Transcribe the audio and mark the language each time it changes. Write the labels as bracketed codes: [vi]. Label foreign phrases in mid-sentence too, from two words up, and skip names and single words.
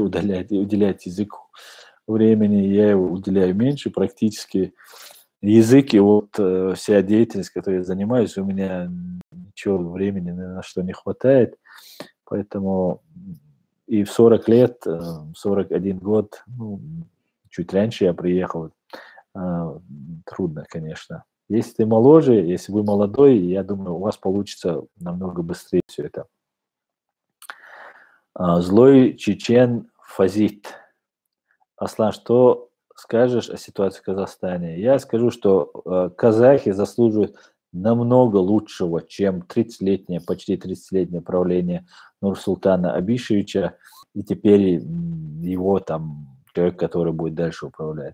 [ru] уделять языку времени, я его уделяю меньше, практически язык и вот вся деятельность, которой я занимаюсь, у меня ничего времени ни на что не хватает, поэтому и в 40 лет, 41 год, ну, чуть раньше я приехал, трудно, конечно. Если ты моложе, если вы молодой, я думаю, у вас получится намного быстрее все это. Злой чечен Фазит. Аслан, что скажешь о ситуации в Казахстане? Я скажу, что казахи заслуживают намного лучшего, чем 30-летнее, почти 30-летнее правление Нурсултана Абишевича и теперь его там человек, который будет дальше управлять.